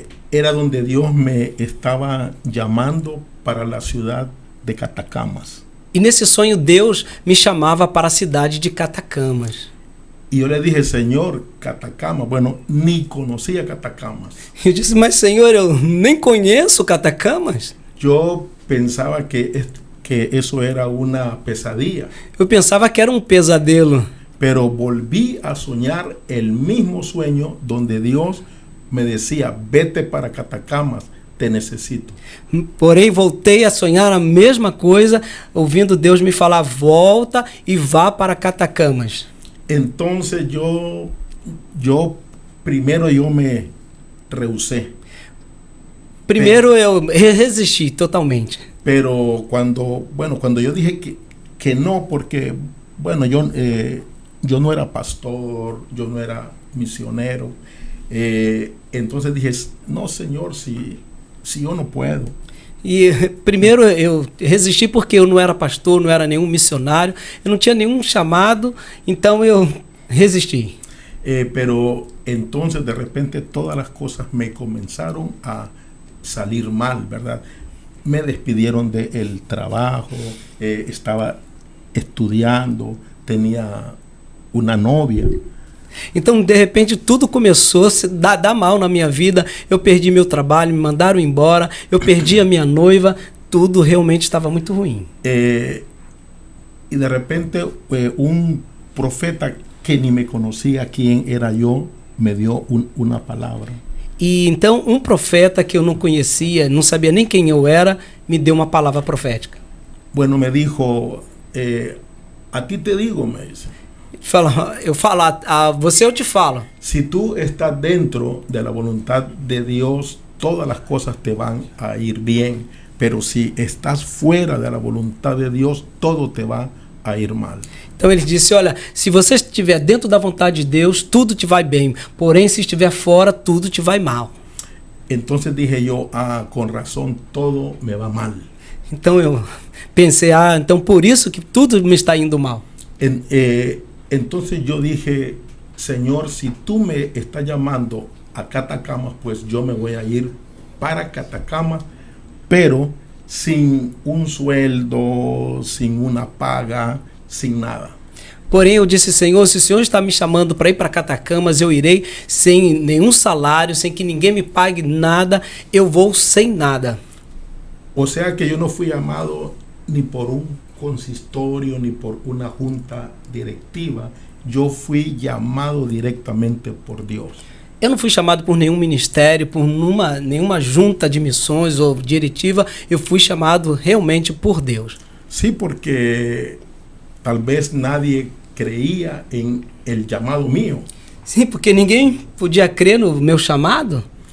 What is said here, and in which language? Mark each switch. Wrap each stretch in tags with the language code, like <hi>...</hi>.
<es>Era donde Dios me estaba llamando para la ciudad de Catacamas.</es> <pt>E nesse sonho Deus me chamava para a cidade de Catacamas.</pt> <es>Y yo le dije, Señor, Catacamas, bueno, ni conocía Catacamas.</es> <pt>Eu disse, mas Senhor, eu nem conheço Catacamas.</pt> <es>Yo pensaba que eso era una pesadilla.</es> <pt>Eu pensava que era um pesadelo.</pt> <es>Pero volví a soñar el mismo sueño donde Dios me decía, vete para Catacamas, te necesito.</es> <pt>Porém, voltei a sonhar a mesma coisa, ouvindo Deus me falar, volta e vá para Catacamas.</pt> <es>Entonces yo primero me rehusé.</es> <pt>Primeiro eu resisti totalmente.</pt> <es>Pero cuando yo dije que no, porque bueno, yo no era pastor, yo no era misionero, entonces dije, no, Señor, si yo no puedo.</es> <pt>E primeiro eu resisti porque eu não era pastor, não era nenhum missionário, eu não tinha nenhum chamado, então eu resisti.</pt> <es>Pero entonces de repente todas las cosas me comenzaron a salir mal, ¿verdad? Me despidieron del trabajo, estaba estudiando, tenía una novia,</es> <pt>Então, de repente, tudo começou a dar mal na minha vida. Eu perdi meu trabalho, me mandaram embora, eu perdi a minha noiva. Tudo realmente estava muito ruim.</pt> <es>Y de repente un profeta que ni me conocía quién era yo me dio una palabra.</es> <pt>E então um profeta que eu não conhecia, não sabia nem quem eu era, me deu uma palavra profética.</pt> <es>Bueno, me dijo, a ti te digo, me dice,</es> <pt>Eu falo, a você eu te falo.</pt> <es>si tú estás dentro de la voluntad de Dios, todas las cosas te van a ir bien. Pero si estás fuera de la voluntad de Dios, todo te va a ir mal.</es> <pt>Então ele disse, olha, se você estiver dentro da vontade de Deus, tudo te vai bem. Porém, se estiver fora, tudo te vai mal.</pt> <es>Entonces dije yo, con razón, todo me va mal.</es> <pt>Então eu pensei, então por isso que tudo me está indo mal.</pt> <es>Entonces yo dije, Señor, si tú me estás llamando a Catacamas, pues yo me voy a ir para Catacamas, pero sin un sueldo, sin una paga, sin nada.</es> <pt>Porém, eu disse, Senhor, se o Senhor está me chamando para ir para Catacamas, eu irei sem nenhum salário, sem que ninguém me pague nada, eu vou sem nada.</pt> <es>O sea que yo no fui llamado ni por un consistorio, ni por una junta directiva. Yo fui llamado directamente por Dios.</es> <pt>Eu não fui chamado por nenhum ministério, por nenhuma junta de missões ou diretiva. Eu fui chamado realmente por Deus.</pt> <es>Sí, porque tal vez nadie creía en el llamado mío.</es> <pt>Sim, porque ninguém podia crer no meu chamado.</pt>